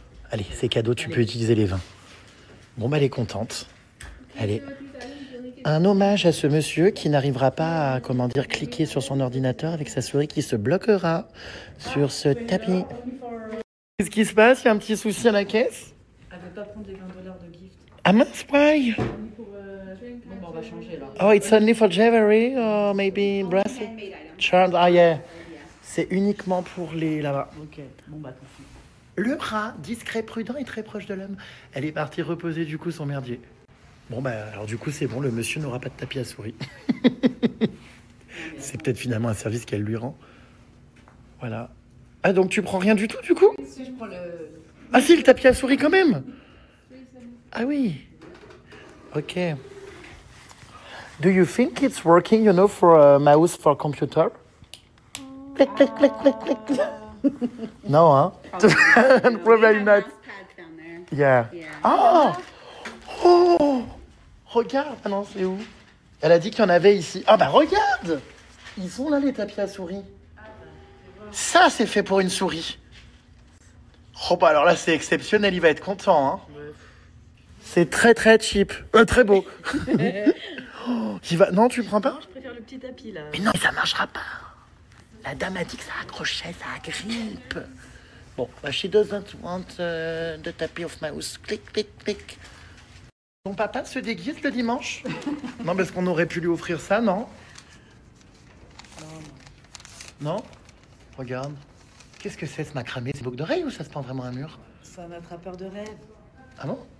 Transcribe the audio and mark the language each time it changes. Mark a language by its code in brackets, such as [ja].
[fr] Allez, c'est cadeau, tu peux utiliser les 20. Bon, bah elle est contente. Allez. Un hommage à ce monsieur qui n'arrivera pas à, comment dire, cliquer sur son ordinateur avec sa souris qui se bloquera sur ce tapis. Qu'est-ce qui se passe? Il y a un petit souci à la caisse? Elle veut pas prendre les $20 de gift. Ah mince, [en] why? [fr] Bon, bah, on va changer là. [en] Oh, it's only for jewelry or maybe bracelet? Charmed, ah yeah. [fr] C'est uniquement pour les là-bas. Ok, bon bah tout de suite. Le rat, discret, prudent et très proche de l'homme. Elle est partie reposer du coup son merdier. Bon bah alors du coup c'est bon, le monsieur n'aura pas de tapis à souris. C'est peut-être finalement un service qu'elle lui rend. Voilà. Ah donc tu prends rien du tout du coup? Si je prends le... Ah si, le tapis à souris quand même. Ah oui. Ok. [en] Do you think it's working, you know, for a mouse for computer? Click, click, click, click, click. No, hein? Probably not. Yeah. Ah! Oh! [fr] Regarde! Ah non, c'est où? Elle a dit qu'il y en avait ici. Ah bah regarde! Ils sont là les tapis à souris. Ça, c'est fait pour une souris. Oh bah alors là, c'est exceptionnel, il va être content, hein? C'est très très cheap. Très beau. Oh, non, tu prends pas? Non, je préfère le petit tapis là. Mais non, ça marchera pas. La dame a dit que ça accrochait, ça agrippe. Bon, bah, [en] she doesn't want the tapis of mouse. Clic, clic, clic. [fr] Ton papa se déguise le dimanche? Non, parce qu'on aurait pu lui offrir ça, non? Non? Regarde. Qu'est-ce que c'est ce macramé? C'est une boucle d'oreille ou ça se prend vraiment un mur? C'est un attrapeur de rêve. Ah bon?